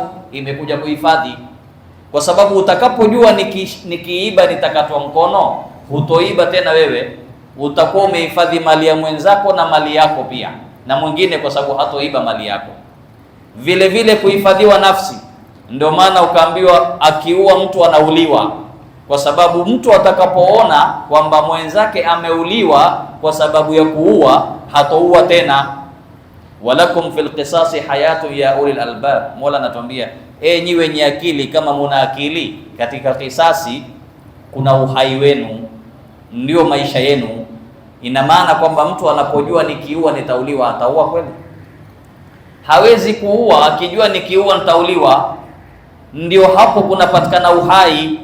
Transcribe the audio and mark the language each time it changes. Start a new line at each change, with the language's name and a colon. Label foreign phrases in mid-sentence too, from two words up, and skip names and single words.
Swahili: Imekuja kuhifadhi, kwa sababu utakapojua nikiiba nitakatwa mkono, hutoiba tena wewe, utakuwa umehifadhi mali ya mwenzako na mali yako pia na mwingine, kwa sababu hatoiba mali yako. Vile vile kuhifadhiwa nafsi, ndio maana ukaambiwa akiua mtu anauliwa, kwa sababu mtu atakapoona kwamba mwenzake ameuliwa kwa sababu ya kuua, hatoua tena.
Arabic: ولكم في القصاص حياة يا أولي الألباب,
Swahili: Mola anatuambia nyi wenye akili, kama muna akili, katika kisasi kuna uhai wenu, ndio maisha yenu. Ina maana kwamba mtu anapojua nikiua nitauliwa, ataua kweli? Hawezi kuua akijua nikiua nitauliwa, ndio hapo kunapatikana uhai.